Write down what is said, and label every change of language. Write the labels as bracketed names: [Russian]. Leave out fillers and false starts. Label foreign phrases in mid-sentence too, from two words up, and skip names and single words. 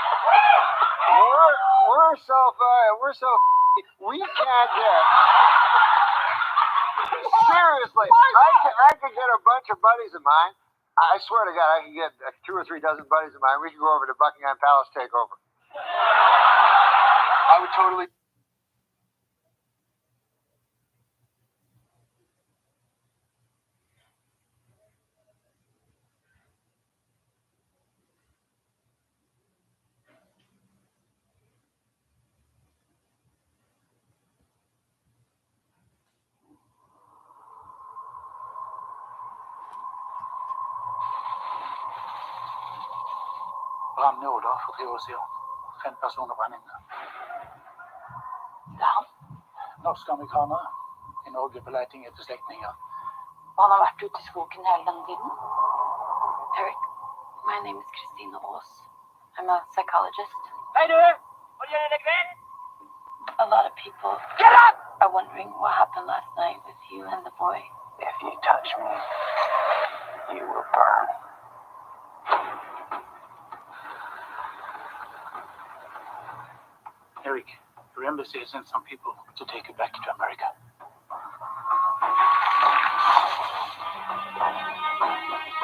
[English] We're so we can't get. Seriously, I could get a bunch of buddies of mine. I swear to God, I could get 2 or 3 dozen buddies of mine. We could go over to Buckingham Palace takeover. I would totally. [Norwegian] Brann i Odda for 3 år siden. 5 personer brann inne. Det er han. Norske amerikanere i Norge på leiting etter slektninger. Og han har vært ute i skogen hele denne tiden. [English] Eric, my name is Christina Aas. I'm a psychologist. [Norwegian] Hei, du! Hva gjør dere kveld? [English] A lot of people are wondering what happened last night with you and the boy. If you touch me, you will burn. Eric, your embassy has sent some people to take you back to America.